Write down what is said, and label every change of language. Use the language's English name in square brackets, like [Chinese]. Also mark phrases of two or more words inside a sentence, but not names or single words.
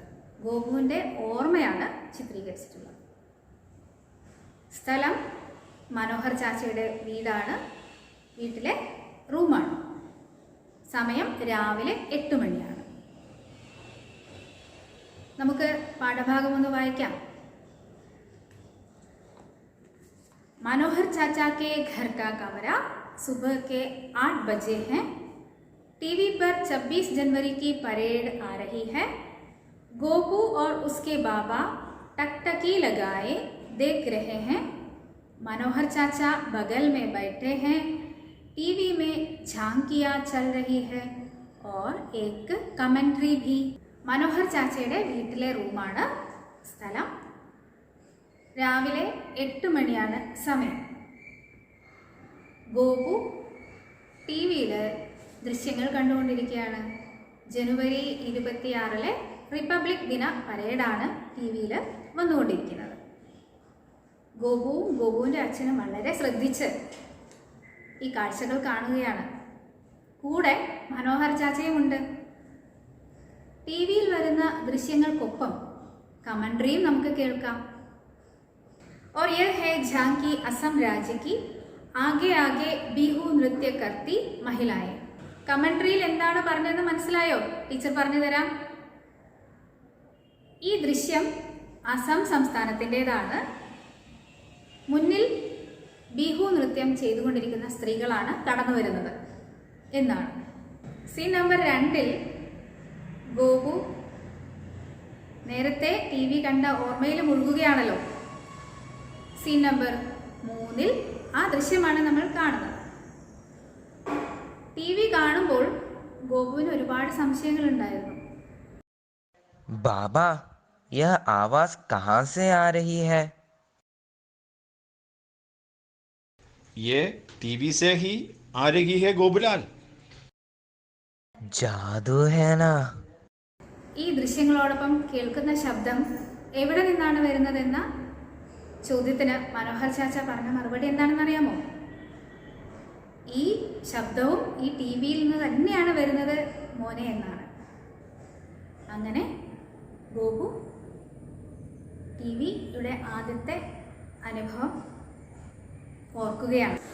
[Malayalam] ഗോപുവിൻ്റെ ഓർമ്മയാണ് ചിത്രീകരിച്ചിട്ടുള്ളത്. സ്ഥലം മനോഹർ ചാച്ചയുടെ വീടാണ്, വീട്ടിലെ റൂമാണ്. സമയം രാവിലെ 8 മണിയാണ്. നമുക്ക് പാഠഭാഗം ഒന്ന് വായിക്കാം. [Hindi] मनोहर चाचा के घर का कमरा सुबह के 8 बजे हैं. TV पर 26 जनवरी की परेड आ रही है. गोपू और उसके बाबा टकटकी लगाए देख रहे हैं। मनोहर चाचा बगल में बैठे हैं। टीवी में झांकियाँ चल रही है और एक കമന്ററി भी. [Malayalam] മനോഹർ ചാച്ചയുടെ വീട്ടിലെ റൂമാണ് സ്ഥലം. രാവിലെ 8 മണിയാണ് സമയം. ഗോപു ടി വിയിൽ ദൃശ്യങ്ങൾ കണ്ടുകൊണ്ടിരിക്കുകയാണ്. ജനുവരി 26 റിപ്പബ്ലിക് ദിന പരേഡാണ് ടി വിയിൽ വന്നുകൊണ്ടിരിക്കുന്നത്. ഗോപുവിൻ്റെ അച്ഛനും വളരെ ശ്രദ്ധിച്ച് ഈ കാഴ്ചകൾ കാണുകയാണ്. കൂടെ മനോഹർ ചാച്ചയുമുണ്ട്. ടി വിയിൽ വരുന്ന ദൃശ്യങ്ങൾക്കൊപ്പം കമന്ററിയും നമുക്ക് കേൾക്കാം. [Hindi] और यह है झांकी असम राज्य की आगे आगे बिहू नृत्य करती महिलाएं. [Malayalam] കമന്ററിയിൽ എന്താണ് പറഞ്ഞതെന്ന് മനസ്സിലായോ? ടീച്ചർ പറഞ്ഞു തരാം. ഈ ദൃശ്യം അസം സംസ്ഥാനത്തിൻ്റെതാണ്. മുന്നിൽ ബിഹു നൃത്യം ചെയ്തുകൊണ്ടിരിക്കുന്ന സ്ത്രീകളാണ് കടന്നു വരുന്നത് എന്നാണ്. സീൻ നമ്പർ 2 ഗോപു നേരത്തെ ടി വി കണ്ട ഓർമ്മയിൽ മുഴുകുകയാണല്ലോ. സീൻ നമ്പർ 3 ആ ദൃശ്യമാണ് നമ്മൾ കാണുന്നത്. ടി വി കാണുമ്പോൾ ഗോപുവിന് ഒരുപാട് സംശയങ്ങളുണ്ടായിരുന്നു. [Hindi] बाबा, यह आवाज कहाँ से आ रही है? ये टीवी से ही आ रही है गोबुलाल. जादू है ना. [Malayalam] ഈ ദൃശ്യങ്ങളോടൊപ്പം കേൾക്കുന്ന ശബ്ദം എവിടെ നിന്നാണ് വരുന്നതെന്ന ചോദ്യത്തിന് മനോഹർ ചാച്ച പറഞ്ഞ മറുപടി എന്താണെന്ന് അറിയാമോ? ഈ ശബ്ദവും ഈ ടി വിയിൽ നിന്ന് തന്നെയാണ് വരുന്നത് മോനെ എന്നാണ്. അങ്ങനെ ഗോപു ടി വിയുടെ ആദ്യത്തെ അനുഭവം ഓർക്കുകയാണ്.